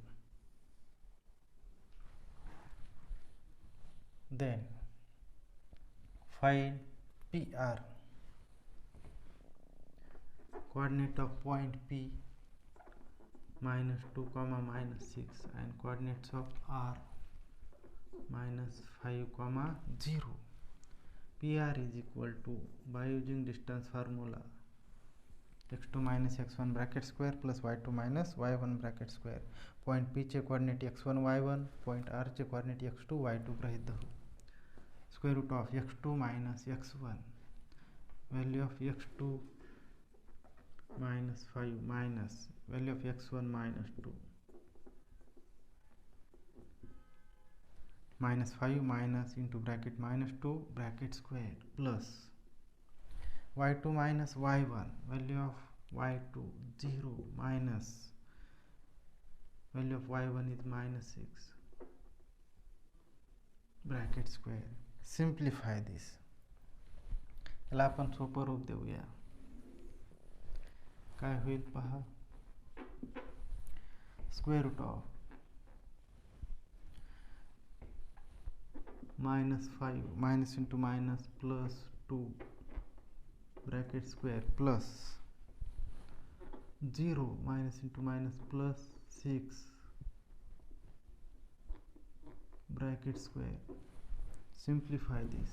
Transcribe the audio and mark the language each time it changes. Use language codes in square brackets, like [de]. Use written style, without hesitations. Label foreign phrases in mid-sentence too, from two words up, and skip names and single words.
[en] Then find PR, coordinate of point P minus 2 comma minus 6 and coordinates of R minus 5 comma 0. PR is equal to, by using distance formula, x2 minus x1 bracket square plus y2 minus y1 bracket square. Point P चे coordinate x1 y1, point R चे coordinate x2 y2 [mr] गृहीत धरू. [en] Square root of x2 minus x1, value of x2 minus 5 minus value of x1 minus 2 minus 5 minus into bracket minus 2 bracket square plus y2 minus y1, value of y2 0 minus value of y1 is minus 6 bracket square. Simplify this. [mr] याला आपण सोपं रूप देऊया. काय होईल पहा, [en] square root of minus 5 minus into minus plus 2 bracket square plus 0 minus into minus plus 6 bracket square. Simplify this.